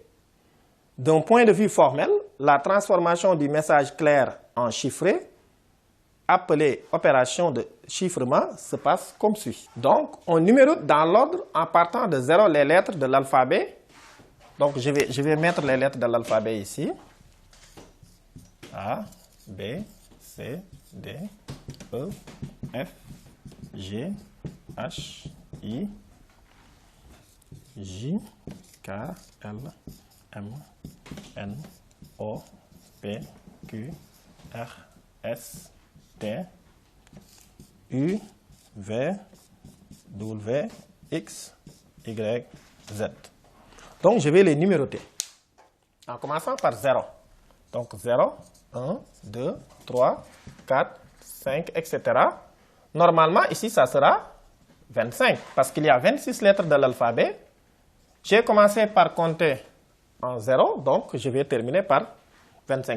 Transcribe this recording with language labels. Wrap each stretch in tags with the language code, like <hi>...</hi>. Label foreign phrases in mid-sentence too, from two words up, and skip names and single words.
<fr>D'un point de vue formel, la transformation du message clair en chiffré, appelée opération de chiffrement, se passe comme suit. Donc, on numérote dans l'ordre en partant de 0 les lettres de l'alphabet. Donc, je vais mettre les lettres de l'alphabet ici. A, B, C, D, E, F, G, H, I, J, K, L, M, N, O, P, Q, R, S, T, U, V, W, X, Y, Z. Donc, je vais les numéroter. En commençant par 0. Donc, 0, 1, 2, 3, 4, 5, etc. Normalement, ici, ça sera 25, parce qu'il y a 26 lettres de l'alphabet. J'ai commencé par compter en 0, donc je vais terminer par 25.</fr>